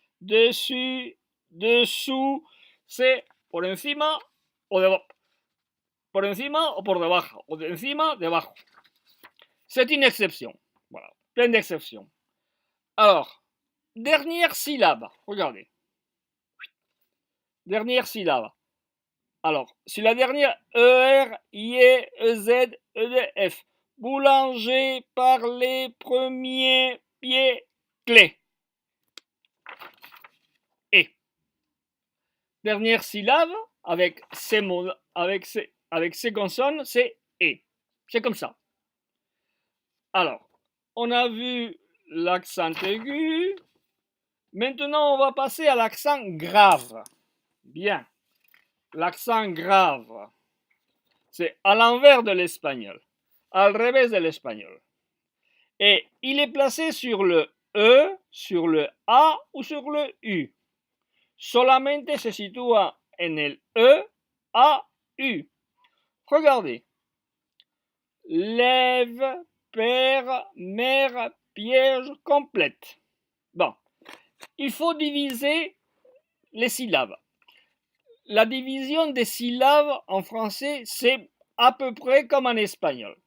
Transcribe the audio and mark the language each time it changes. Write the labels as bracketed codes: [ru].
[fr] Dessus, dessous, c'est [es] por encima o debajo. por encima o por debajo, o de encima, debajo. [fr] C'est une exception. Voilà, plein d'exceptions. Alors, dernière syllabe, regardez. Dernière syllabe. Alors, si la dernière ER, IE, EZ, EDF. Boulanger par les premiers pieds clés. Et. Dernière syllabe avec ces mots, avec ces consonnes, c'est E. C'est comme ça. Alors, on a vu l'accent aigu. Maintenant, on va passer à l'accent grave. Bien. L'accent grave. C'est à l'envers de l'espagnol. [es] Al revés de [fr] l'espagnol. Et il est placé sur le E, sur le A ou sur le U. [es] Solamente se sitúa en el E, A, U. [fr] Regardez. Lève, père, mère, piège, complète. Bon. Il faut diviser les syllabes. La division des syllabes en français, c'est à peu près comme en espagnol.